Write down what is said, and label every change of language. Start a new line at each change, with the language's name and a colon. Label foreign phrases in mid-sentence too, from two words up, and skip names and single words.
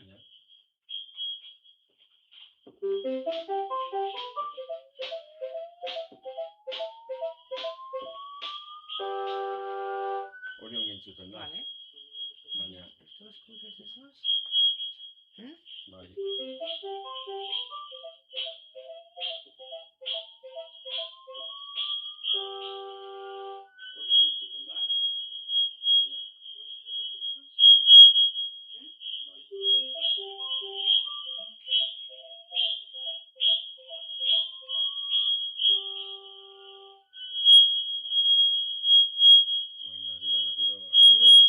Basque: Ja. Hori ongi entzuten da. Vale. Baina,
Spanish: Estos cruces esos. ¿Eh?
Basque: bai. Hori ongi entzuten da. Baina, ari da berriro akordatzen,